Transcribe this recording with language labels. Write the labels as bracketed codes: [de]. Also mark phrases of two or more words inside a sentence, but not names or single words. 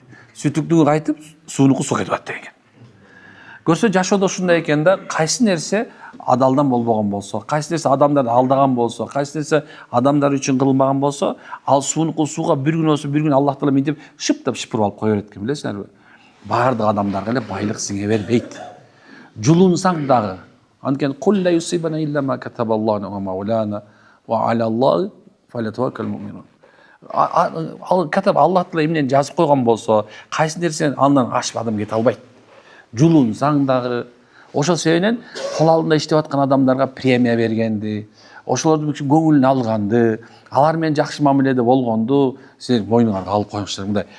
[ky] Сүтүктүгү кайтып, суунуку сууга кетип атат деген. Көрсө жашоодо ушундай экен да, кайсы нерсе адалдан болбогон болсо, кайсы нерсе адамдарды алдаган болсо, кайсы нерсе адамдар үчүн кылынбаган болсо, ал суунуку сууга бир күн болсо, бир күн Аллах Таала мынтип шыптап шыпырып алып кое берет экен, билесиңерби? Баардык адамдарга эле байлык сиңе бербейт. Жулунсаң дагы, анткени [ar] كل يصيبنا إلا ما كتب الله ومولانا وعلى الله فليتوكل المؤمنون. [ky] Аллах Таала эмнени жазып койгон болсо, кайсы нерсени андан ашып адам кете албайт. Жулунсаң дагы, ошол себептен кол алдында иштеп аткан адамдарга премия бергенди, ошолордун көңүлүн алганды, алар менен жакшы мамиледе болгонду силер мойнуңарга алып коюңуздар.